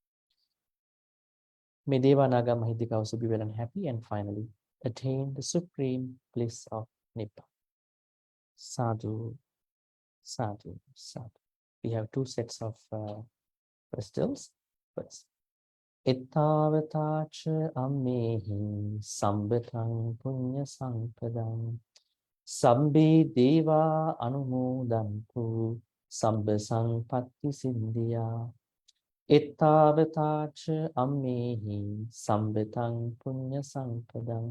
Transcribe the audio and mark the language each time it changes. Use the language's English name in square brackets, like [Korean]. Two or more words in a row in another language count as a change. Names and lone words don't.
[English] May [Pali] Deva Naga Mahidika [English] also be well and happy, and finally attain the supreme bliss of Nibbana. [Pali] Sadhu, sadhu, sadhu. [English] We have 2 sets of crystals. First, [Pali] Ittavatacha ammehi sambhatang punya sampadang. Sabbe deva anumodantu sabba sampatti siddhya. Ittavatacha ammehi sambhatang punya sampadang.